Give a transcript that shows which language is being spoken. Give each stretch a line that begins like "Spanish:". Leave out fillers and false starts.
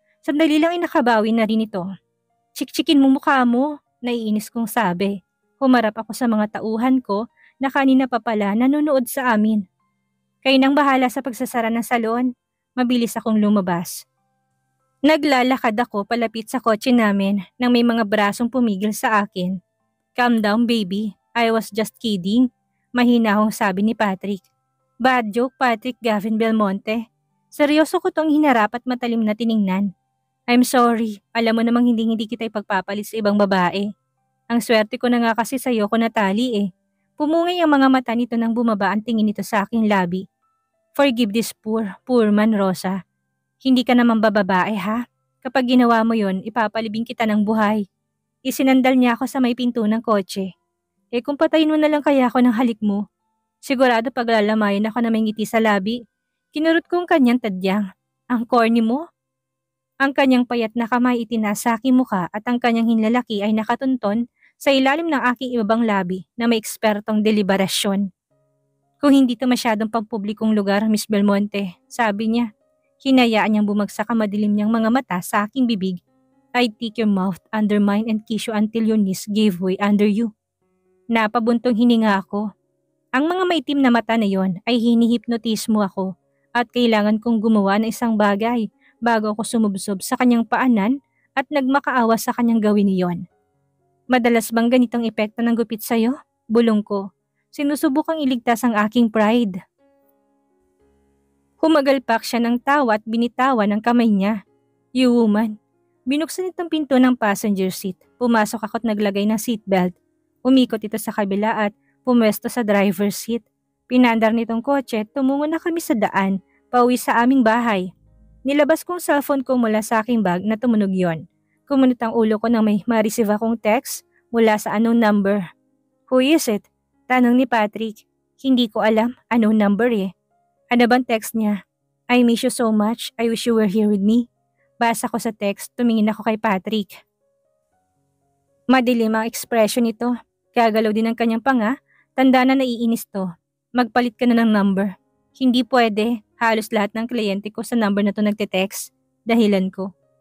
Filipino: Sandali lang ay nakabawi na rin ito. Chik-chikin mo mukha mo, naiinis kong sabi. Humarap ako sa mga tauhan ko na kanina pa pala nanonood sa amin. Kayo nang bahala sa pagsasara ng salon. Mabilis akong lumabas. Naglalakad ako palapit sa kotse namin nang may mga brasong pumigil sa akin.
English: Calm down baby, I was just kidding.
Filipino: Mahina akong sabi ni Patrick.
English: Bad joke
Filipino: Patrick Gavin Belmonte. Seryoso ko tong hinarap at matalim na tiningnan.
English: I'm sorry,
Filipino: alam mo namang hindi kita ipagpapalit sa ibang babae. Ang swerte ko na nga kasi sa'yo ko natali eh. Pumungay ang mga mata nito nang bumaba ang tingin nito sa aking labi.
English: Forgive this poor man, Rosa.
Filipino: Hindi ka naman bababae ha? Kapag ginawa mo yon, ipapalibing kita ng buhay. Isinandal niya ako sa may pinto ng kotse. Kung patayin mo na lang kaya ako ng halik mo, sigurado paglalamayan ako na may ngiti sa labi. Kinurot ko ang kanyang tadyang. Ang corny mo? Ang kanyang payat na kamay itinaas sa aking muka at ang kanyang hinlalaki ay nakatunton sa ilalim ng aking ibabang labi na may ekspertong deliberasyon. Kung hindi to masyadong pampublikong lugar, Miss Belmonte, sabi niya. Hinayaan niyang bumagsak ang madilim niyang mga mata sa aking bibig.
English: I'd take your mouth under mine and kiss you until your knees gave way under you.
Filipino: Napabuntong hininga ako. Ang mga maitim na mata na yon ay hinihipnotismo ako at kailangan kong gumawa ng isang bagay bago ako sumubsob sa kanyang paanan at nagmakaawa sa kanyang gawin niyon. Madalas bang ganitong epekto ng gupit sa'yo? Bulong ko. Sinusubukang iligtas ang aking pride. Humagalpak siya ng tawa at binitawan ang kamay niya.
English: You woman.
Filipino: Binuksan itong pinto ng passenger seat. Pumasok ako at naglagay ng seatbelt. Umikot ito sa kabila at pumwesto sa driver's seat. Pinandar nitong kotse at tumungo na kami sa daan, pauwi sa aming bahay. Nilabas kong cellphone ko mula sa aking bag na tumunog yon. Kumunot ang ulo ko nang may ma-receive akong text mula sa unknown number.
English: Who is it?
Filipino: Tanong ni Patrick. Hindi ko alam, unknown number eh. Ano bang text niya?
English: I miss you so much, I wish you were here with me.
Filipino: Basa ko sa text, tumingin ako kay Patrick. Madilim ang ekspresyon nito. Gagalaw din ang kanyang panga, tanda na naiinis to. Magpalit ka na ng number. Hindi pwede, halos lahat ng kliyente ko sa number na to nagte-text. Dahilan ko.